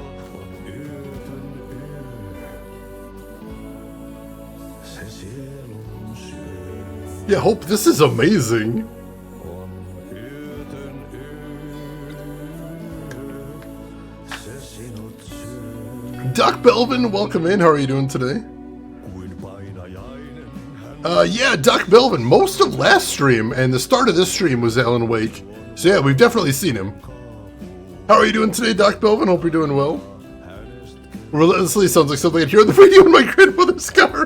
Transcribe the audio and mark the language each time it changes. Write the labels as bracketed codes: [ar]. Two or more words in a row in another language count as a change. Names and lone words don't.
[fi] On yötön yö, se sielun syö. [en] Yeah, Hope, this is amazing. [fi] On yötön yö, se sinut syö. [en] Doc Belvin, welcome in. How are you doing today? Yeah, Doc Belvin. Most of last stream and the start of this stream was Alan Wake. So yeah, we've definitely seen him. How are you doing today, Doc Belvin? Hope you're doing well. Relentlessly sounds like something I'd hear on the radio in my grandmother's car.